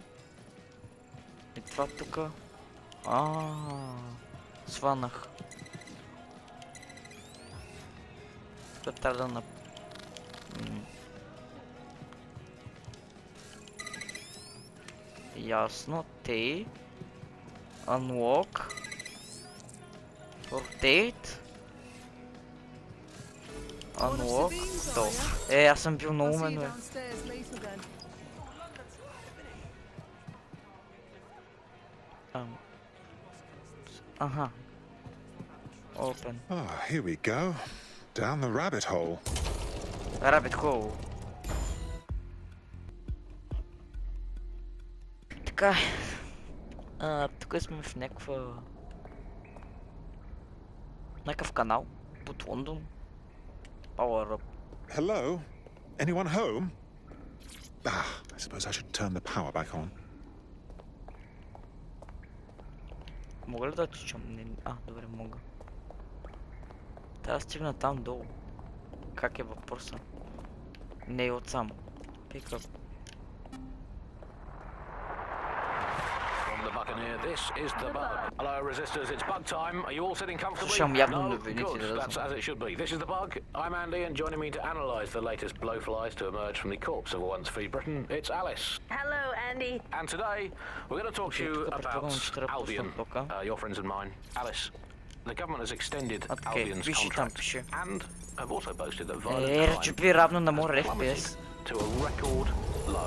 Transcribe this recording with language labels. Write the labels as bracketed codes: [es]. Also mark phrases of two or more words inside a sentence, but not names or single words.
[bg] И това тук. Сванах. Тук трябва да ясно. Тей. [en] Unlock. Rotate. Unlock. [bg] То. Аз съм бил много умен, бе. Ага. [en] Open. Oh, here we go. Down the rabbit hole. Rabbit hole. [bg] Така. Тук сме в някакъв канал под Лондон. [en] Power up. Hello? Anyone home? I suppose I should turn the power back on. [bg] Мога ли да отичам? Добре, мога. Трябва да стигна там долу. Как е въпроса? Не е отсам. [en] Pick up. From the Buccaneer, this is the Bug. Hello, resistors, it's Bug time. Are you all sitting comfortably? [bg] Слушам явно [en] No? [bg] новините, [en] Good, that's as it should be. This is the Bug. I'm Andy, and joining me to analyse the latest blowflies to emerge from the corpse of a once free Britain, it's Alice. Hello, Andy. And today, we're going to talk to you about Albion, your friends and mine. Alice, the government has extended Albion's contract and have also boasted that violent crime plummeted to a record low.